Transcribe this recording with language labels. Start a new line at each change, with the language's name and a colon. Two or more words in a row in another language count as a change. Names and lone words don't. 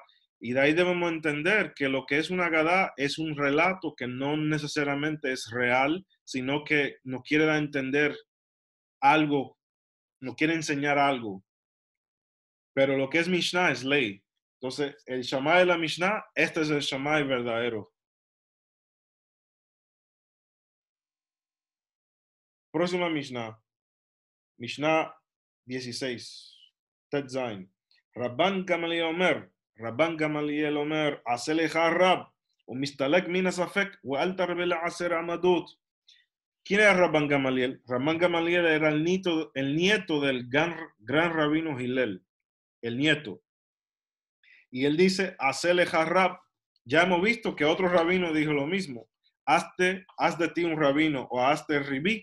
Spanish: Y de ahí debemos entender que lo que es una Agadá es un relato que no necesariamente es real, sino que nos quiere dar a entender algo, nos quiere enseñar algo. Pero lo que es Mishnah es ley. Entonces, el Shammai de la Mishnah, este es el Shammai verdadero. Próxima Mishnah. Mishnah 16.
Hebrew: טית זין רבן גמליאל אומר עשה לך רב, ומשתלק מן הספק, ואל תרבה לעשר עמדות.
Spanish: ¿Quién era Rabban Gamaliel? Rabban Gamaliel era el nieto del gran rabino Hillel, el nieto. Y él dice,
Hebrew: עשה לך רב.
Spanish: Ya hemos visto que otro rabino dijo lo mismo. Haz de ti un rabino o hazte ribí.